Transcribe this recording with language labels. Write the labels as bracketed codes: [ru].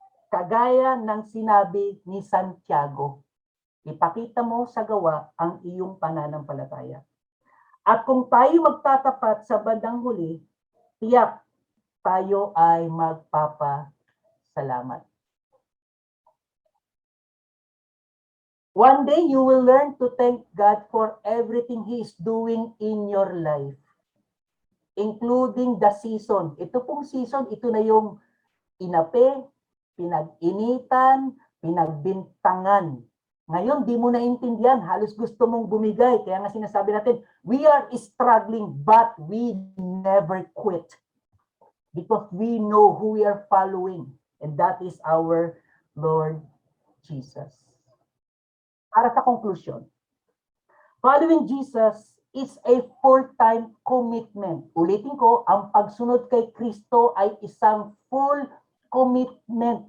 [tl] Kagaya ng sinabi ni Santiago. Ipakita mo sa gawa ang iyong pananampalataya. At kung tayo magtatapat sa bandang huli, tiyak tayo ay magpapasalamat. [en] One day you will learn to thank God for everything He is doing in your life. Including the season. [tl] Ito pong season, ito na yung inape, pinag-initan, pinagbintangan. Ngayon, di mo naintindihan, halos gusto mong bumigay. Kaya nga sinasabi natin, [en] we are struggling but we never quit. Because we know who we are following. And that is our Lord Jesus. [tl] Para sa [en] conclusion, following Jesus is a full-time commitment. [tl] Ulitin ko, ang pagsunod kay Kristo ay isang full commitment.